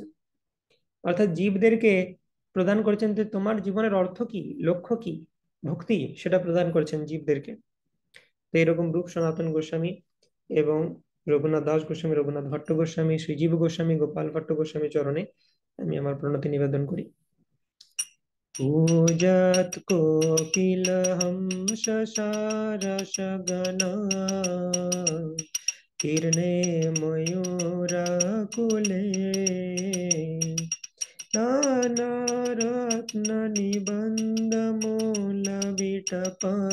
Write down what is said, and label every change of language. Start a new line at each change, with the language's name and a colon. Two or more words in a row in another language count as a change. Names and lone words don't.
Bangla: অর্থাৎ জীবদেরকে প্রদান করেছেন যে তোমার জীবনের অর্থ কি, লক্ষ্য কি, ভক্তি, সেটা প্রদান করেছেন জীবদেরকে। তো এরকম রূপ সনাতন গোস্বামী এবং রঘুনাথ দাস গোস্বামী, রঘুনাথ ভট্ট গোস্বামী, শ্রীজীব গোস্বামী, গোপাল ভট্ট গোস্বামী চরণে আমি আমার প্রণতি নিবেদন করি।
Sanskrit: पूजत कोकिल हंस सारस गना कीर्णे मयूराकुले नाना रत्न निबंध मूल विटपा